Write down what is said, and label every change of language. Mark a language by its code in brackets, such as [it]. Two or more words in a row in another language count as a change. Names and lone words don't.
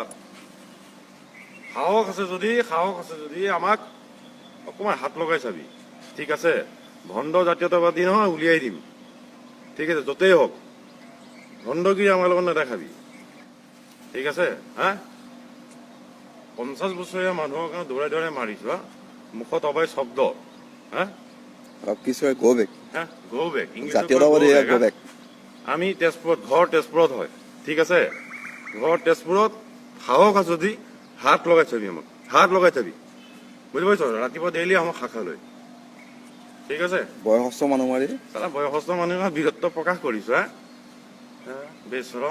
[as] সাহস আছে যদি আমাক অকমান হাত লগাই চাবি, ঠিক আছে? ভণ্ড জাতীয়তাবাদী নহয়, উলিয়াই দিম, ঠিক আছে? য'তেই হওক ভণ্ডগিৰি আমাৰ লগত নেদেখাবি, ঠিক আছে? হা 50 বছৰীয়া মানুহৰ কাৰণে দৌৰাই দৌৰাই মাৰিছো হা, মুখত অবাই শব্দ হা, [en] go back. হা go back, জাতীয়তাবাদী go back. [as] আমি তেজপুৰত, ঘৰ তেজপুৰত হয়, ঠিক আছে? ঘৰ তেজপুৰত সাহস আছে যদি হাত লগাই চাবি, আমাক হাত লগাই চাবি, বুজি পাইছ? ৰাতিপুৱা ডেইলি আমাক শাখা লৈ, ঠিক আছে? বয়সস্থ মানুহ মাৰি চালা বয়সস্থ মানুহৰ বীৰত্ব প্ৰকাশ কৰিছো হা, বেচৰম।